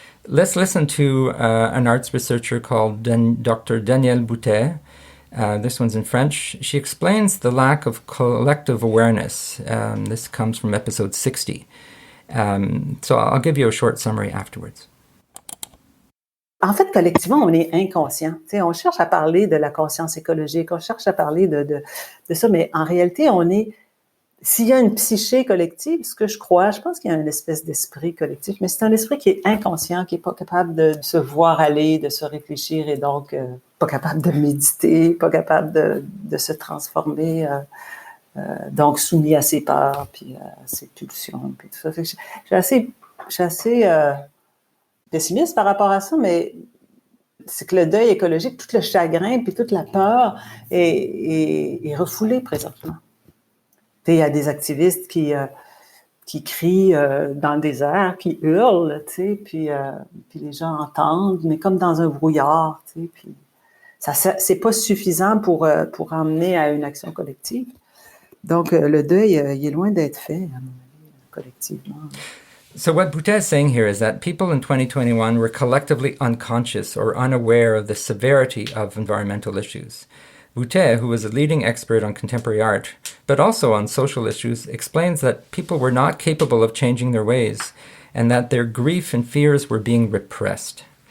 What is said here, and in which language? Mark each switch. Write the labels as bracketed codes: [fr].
[en] Let's listen to an arts researcher called Dr. Danielle Boutet. This one's in French. She explains the lack of collective awareness. This comes from episode 60. So I'll give you a short summary afterwards. [fr] En fait, collectivement, on est inconscient. On cherche à parler de la conscience écologique, on cherche à parler de ça, mais en réalité, s'il y a une psyché collective, ce que je pense qu'il y a une espèce d'esprit collectif, mais c'est un esprit qui est inconscient, qui n'est pas capable de se voir aller, de se réfléchir, et donc pas capable de méditer, pas capable de se transformer, donc soumis à ses peurs, puis à ses pulsions, puis tout ça. Fait que je suis assez pessimiste par rapport à ça, mais c'est que le deuil écologique, tout le chagrin, puis toute la peur est refoulé présentement. Il y a des activistes qui crient dans le désert, qui hurlent, puis les gens entendent, mais comme dans un brouillard, puis c'est pas suffisant pour emmener à une action collective. Donc, le deuil, il est loin d'être fait, à mon avis, collectivement. [en] So what Boutet is saying here is that people in 2021 were collectively unconscious or unaware of the severity of environmental issues. Boutet, who is a leading expert on contemporary art, but also on social issues, explains that people were not capable of changing their ways and that their grief and fears were being repressed.